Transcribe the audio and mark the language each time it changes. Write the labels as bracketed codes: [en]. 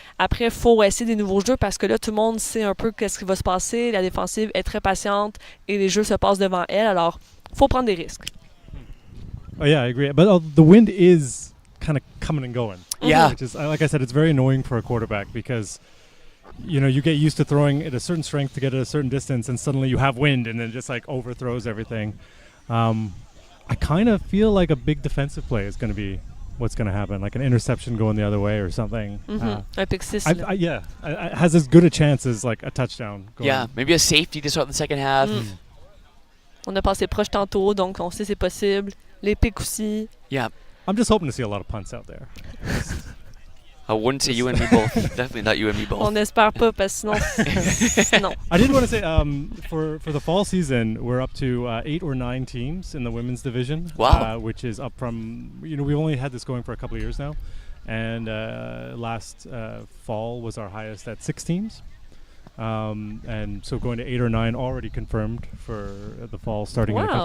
[fr] Après, il faut essayer des nouveaux jeux parce que là, tout le monde sait un peu qu'est-ce qui va se passer. La défensive est très patiente et les jeux se passent devant elle. Alors, il faut prendre des risques. [en] Oh yeah, I agree. But the wind is kind of coming and going. Yeah. Which is, like I said, it's very annoying for a quarterback because, you get used to throwing at a certain strength to get at a certain distance, and suddenly you have wind, and then it just like overthrows everything. I kind of feel like a big defensive play is going to be what's going to happen, like an interception going the other way or something. [fr] Un pick 6. [en] It has as good a chance as like a touchdown. Going. Yeah, maybe a safety to start the second half. [fr] On a passé proche tantôt, donc on sait c'est possible. Les picks aussi. [en] Yeah. I'm just hoping to see a lot of punts out there. I wouldn't say you and me both. Definitely not you and me both. [fr] On n'espère pas parce que sinon. [en] I did want to say for the fall season, we're up to 8 or 9 teams in the women's division. Wow. Which is up from, we've only had this going for a couple of years now. And last fall was our highest at 6 teams. And so going to 8 or 9 already confirmed for the fall starting in a couple